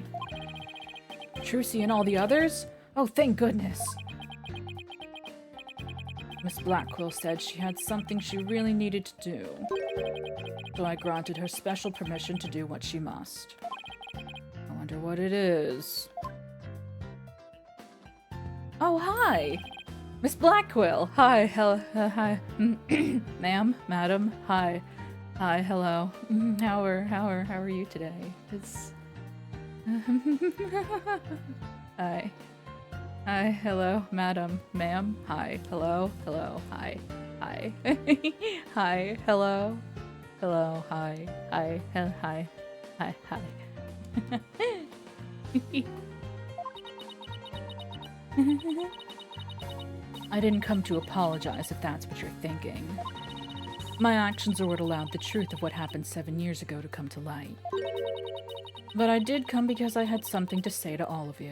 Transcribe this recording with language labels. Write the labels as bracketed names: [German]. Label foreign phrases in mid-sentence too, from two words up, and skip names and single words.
[English] Trucy and all the others? Oh, thank goodness. Miss Blackquill said she had something she really needed to do. So I granted her special permission to do what she must. I wonder what it is. Oh, hi! Miss Blackquill! Hi, hi. Ma'am, madam, hi. Hi, hello. How are you today? It's... Hi. Hi, hello, madam, ma'am, hi, hello, hi, hi. Hi, hello, hi, hi, hi, hi. I didn't come to apologize if that's what you're thinking. My actions are what allowed the truth of what happened 7 years ago to come to light. But I did come because I had something to say to all of you.